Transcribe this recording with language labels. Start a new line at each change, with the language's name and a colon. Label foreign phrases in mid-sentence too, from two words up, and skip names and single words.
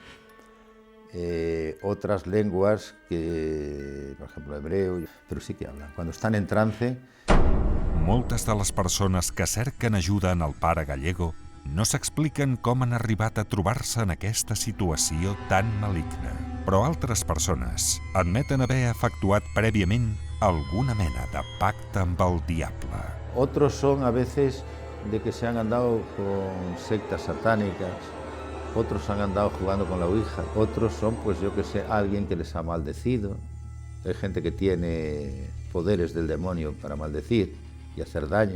Spanish: Otras lenguas, que, por ejemplo, hebreo, però sí que hablan. Cuando están en trance.
Catalan: Moltes de les persones que cerquen ajuda en el pare Gallego no s'expliquen com han arribat a trobar-se en aquesta situació tan maligna. Però altres persones admeten haver efectuat prèviament alguna mena de pacte amb el diable.
Spanish: Otros son a veces de que se han andado con sectas satánicas, otros han andado jugando con la Ouija, otros son, pues yo que sé, alguien que les ha maldecido. Hay gente que tiene poderes del demonio para maldecir y hacer daño.